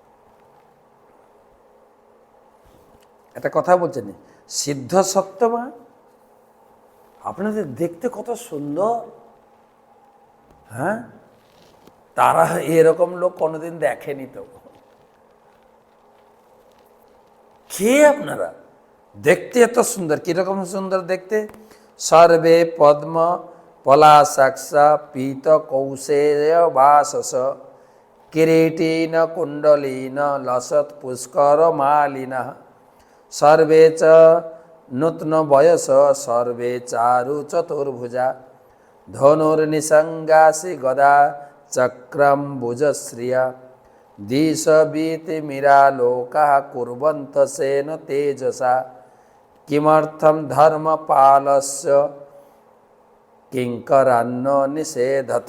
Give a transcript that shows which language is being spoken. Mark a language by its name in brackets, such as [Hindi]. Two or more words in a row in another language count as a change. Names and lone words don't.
[Bangla] একটা কথা বলছেন, সিদ্ধ সত্তমা, আপনাদের দেখতে কত সুন্দর। হ্যাঁ, তারা এরকম লোক কোনোদিন দেখেনি। তো কে আপনারা? দেখতে এত সুন্দর। কিরকম সুন্দর দেখতে? [Sanskrit] সর্বে পদ্ম পলাশাক্ষা পীত কৌশেয় বাসস কিরীটিন কুণ্ডলীন লসৎ পুষ্কর মালিনা সর্বে চ নূতন বয়স সর্বে চারু চতুর্ভুজা ধনুর্নিসঙ্গাসি গদা চক্রম ভুজশ্রিয়া দিশবীতি মিরালোকা কুর্বন্ত সেন তেজসা কিমर्थम ধর্মপালস্য কিঙ্করান্ন নিষেধথ।